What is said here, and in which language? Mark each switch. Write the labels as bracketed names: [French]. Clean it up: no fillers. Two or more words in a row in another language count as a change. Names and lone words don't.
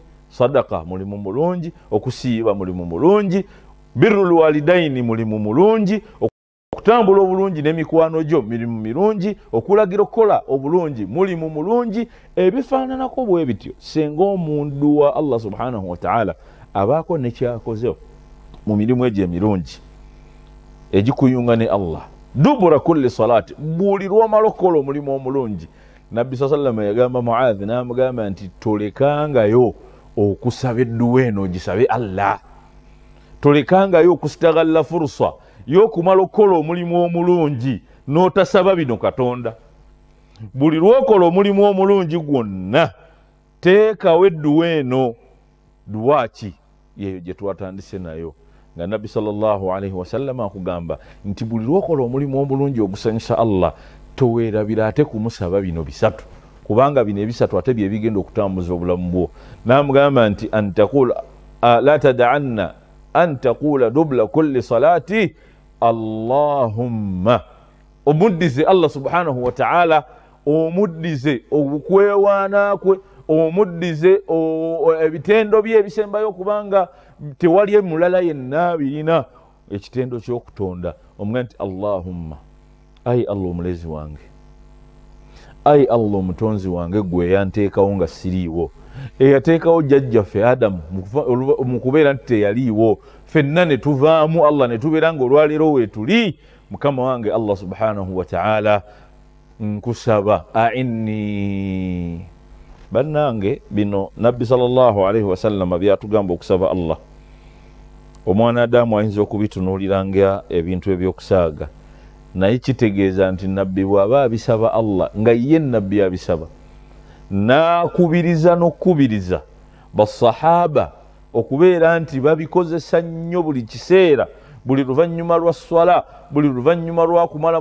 [Ganda] sadaka mulimu mulungi, okusiiba mulimu mulungi, [Arabic] بر الوالدين [Ganda] mulimu mulungi, okutambula obulungi n'emikwano gyo mirimu mirungi, okulagira okukola obulungi mulimu mulungi, ebifaananako bwe bityo senga omuntu wa Allah [Arabic] سبحانه وتعالى [Ganda] abaako nekyakoze mu mirimu egyo emirungi egikuyunga ne Allah [Arabic] دبر كل صلاة, [Ganda] buli lw'omala okukola omulimu omulungi. Nabbi [Arabic] صلى الله عليه وسلم [Ganda] yagamba Muadh n'amugamba nti tolekangayo okusaba edduwa eno gisabe Allah, tolekangayo okusitagalla furusa y'okumala okukola omulimu omulungi n'otasaba bino Katonda. Buli lw'okola omulimu omulungi gwonna teekawo edduwa eno. Duwa ki? Yeyo gye twatandise nayo nga Nabbi [Arabic] صلى الله عليه وسلم [Ganda] akugamba nti buli lw'okola omulimu omulungi ogusanyusa Allah toweerabira ate kumusaba bino bisatu, kubanga bino ebisatu ate bye bigenda okutambuza obulamu bwo. N'amugamba nti [Arabic] لا تدعن أن تقول دبر كل صلاة اللهم, [Ganda] omuddize Allah [Arabic] سبحانه وتعالى, [Ganda] omuddize okwewaana kwe, omuddize ebitendo bye ebisembayo, kubanga tewali mulala yenna birina ekitendo ky'okutonda. Omugamba nti Allahumma, ayi Allah omulezi wange, ayi Allah omutonzi wange, gwe yanteekawo nga siriiwo, eyateekawo jjajjaffe Adamu mu kubeera nti teyaliiwo, ffenna ne tuvaamu Allah ne tubeera nga olwaleero weetuli. Mukama wange Allah [Arabic] سبحانه وتعالى, [Ganda] nkusaba a'inni. Bannange bino Nabbi [Arabic] صلى الله عليه وسلم [Ganda] byatugamba okusaba Allah. Omwana Adamu ayinza okubitunuuliranga ebintu ebyokusaaga, naye kitegeeza nti Nabbi bw'aba abisaba Allah nga ye Nabbi abisaba, n'akubiriza n'okubiriza basahaba okubeera nti babikozesa nnyo buli kiseera, buli luvannyuma lwa swala, buli luvannyuma lwa kumala